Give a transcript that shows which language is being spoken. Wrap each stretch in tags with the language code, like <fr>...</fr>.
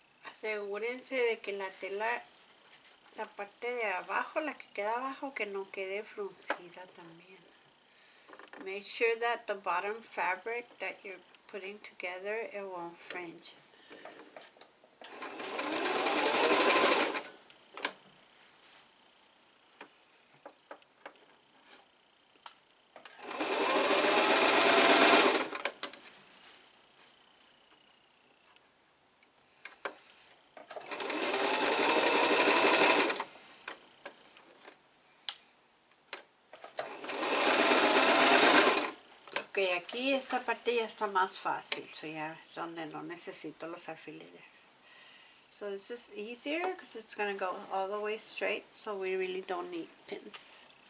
<es>Asegúrense de que la tela, la parte de abajo, la que queda abajo, que no quede fruncida también.</es> <en>Make sure that the bottom fabric that you're putting together, it won't fringe.</en> <es>Ok, aquí esta parte ya está más fácil, so ya es donde no necesito los alfileres.</es> <en>So this is easier because it's going to go all the way straight, so we really don't need pins.</en>